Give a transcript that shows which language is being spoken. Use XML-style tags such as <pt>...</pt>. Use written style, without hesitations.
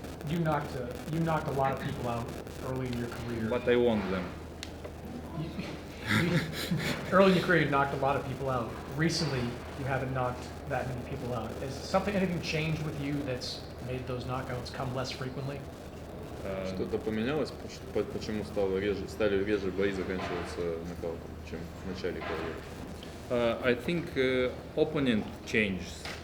<en>You knocked a lot of people out early in your career. But I won them. Early in your career, you knocked a lot of people out. Recently, you haven't knocked that many people out. Has anything changed with you that's made those knockouts come less frequently?</en> <ru>Что-то поменялось? Почему стали реже бои заканчиваться нокаутом, чем в начале карьеры?</ru> <en>I think opponent changed.</en>